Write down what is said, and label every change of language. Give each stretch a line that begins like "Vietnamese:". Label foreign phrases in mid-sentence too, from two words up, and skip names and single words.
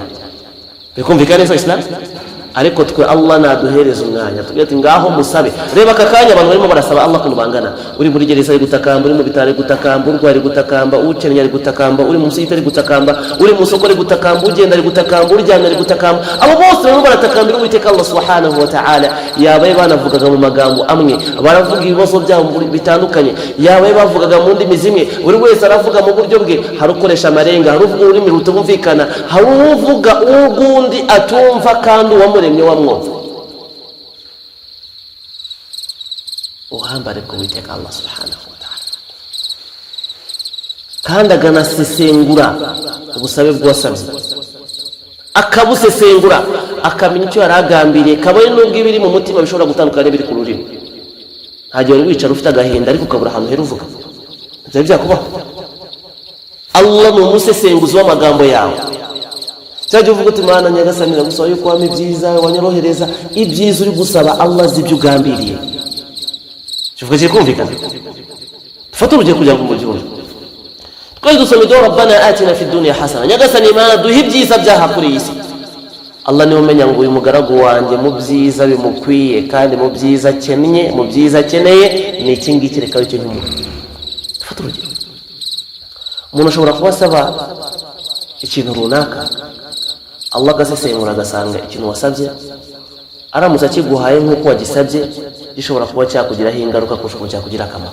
Kinyarwanda: Bikumvikana neza Islam? Ariko twe Allah naduhereza umwanya, tugira ati ngaho musabe. Reba aka kanya abantu barimo barasaba Allah kuntu bangana. Uri muri gereza ari gutakamba, uri mu bitare gutakamba, urwari gutakamba, ukennye ari gutakamba, uri mu site ari gutakamba, uri mu soko ari gutakamba, ugenda ari gutakamba, uryamye ari gutakamba. Abo bose barimo baratakambira Uwiteka
Arabic: الله سبحانه وتعالى.
Kinyarwanda: Yabaye banavugaga mu magambo amwe, baravuga ibibazo byabo bitandukanye, yabaye bavugaga mu ndimi zimwe, buri wese aravuga mu buryo bwe. Hari ukoresha amarenga, hari uvuga ururimi rutumvikana, hari uvuga ugundi atumva kandi wamuremye wamwumva. Uhambare ku Uwiteka
Arabic: الله سبحانه وتعالى,
Kinyarwanda: kandi aganasesengura ubusabe bw'uwasabye, akabusesengura akamenya icyo yaragambiriye, kabaye n'ubwo ibiri mu mutima bishobora gutandukana n'ibiri ku rurimi. Ntagiye wari wicara ufite agahinda ariko ukabura ahantu hera uvuga. Ibyo byakubaho? Allah ni umusesenguzi w'amagambo yawe. cyajya uvuga uti Mana nyagasani ndagusaba yuko wampa ibyiza wanyorohereza ibyiza uri gusaba Allah azi ibyo ugambiriye. Kivuga cyo kumvikana. Fata urugero kugira ngo mubyumve. Twari dusoma do
Arabic: ربنا آتنا في الدنيا حسنة,
Kinyarwanda: nyagasani Mana duhe ibyiza byaha kuri iyi si. Allah niwe umenya ngo uyu mugaragu wanjye mu byiza bimukwiye kandi mu byiza akennye, mu byiza akeneye ni iki ngiki, reka icyo ntimu. Fata urugero. Umuntu ashobora kubasaba ikintu runaka, Allah agasesengura agasanga ikintu wasabye aramutse akiguhaye nk'uko wagisabye gishobora kuba cyakugiraho ingaruka kurusha uko cyakugira akamaro.